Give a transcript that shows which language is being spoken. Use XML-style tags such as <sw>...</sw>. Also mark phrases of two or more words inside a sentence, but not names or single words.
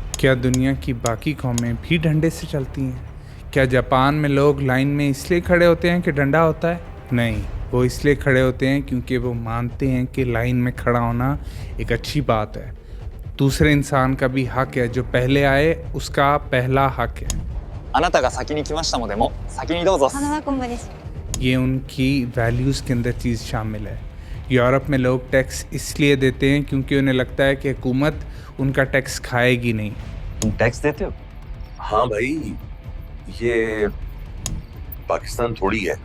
<hi>क्या दुनिया की बाकी कौमें भी डंडे से चलती हैं? क्या जापान में लोग लाइन में इसलिए खड़े होते हैं कि डंडा होता है? नहीं, वो इसलिए खड़े होते हैं क्योंकि वो मानते हैं कि लाइन में खड़ा होना एक अच्छी बात है। दूसरे इंसान का भी हक है, जो पहले आए उसका पहला हक है।</hi> <ja>あなたが先に来ましたのでも先にどうぞ。</ja> <hi>ये उनकी वैल्यूज़ के अंदर चीज़ शामिल है। यूरोप में लोग टैक्स इसलिए देते हैं क्योंकि उन्हें लगता है कि हुकूमत उनका टैक्स खाएगी नहीं। तुम टैक्स देते हो? हाँ भाई, ये पाकिस्तान थोड़ी है।</hi>